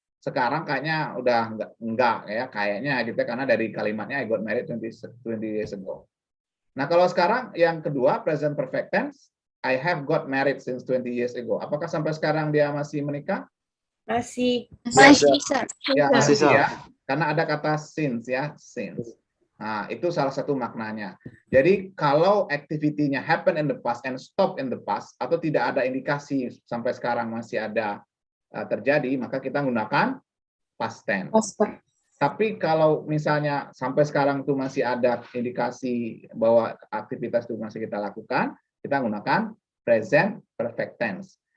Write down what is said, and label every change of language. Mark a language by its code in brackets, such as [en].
[id] Sekarang kayaknya udah enggak ya, kayaknya gitu karena dari kalimatnya [en] I got married 20 years ago. [id] Nah, kalau sekarang yang kedua [en] present perfect tense, I have got married since 20 years ago. [id] Apakah sampai sekarang dia masih menikah? Masih. Masih, sir. Ya, Masih, masih [en] Sir. [id] ya. Karena ada kata since ya, since. Nah, itu salah satu maknanya. Jadi kalau activity-nya [en] happen in the past and stop in the past [id] atau tidak ada indikasi sampai sekarang masih ada terjadi, maka kita gunakan past tense. Tapi kalau misalnya sampai sekarang itu masih ada indikasi bahwa aktivitas itu masih kita lakukan, kita gunakan present perfect tense.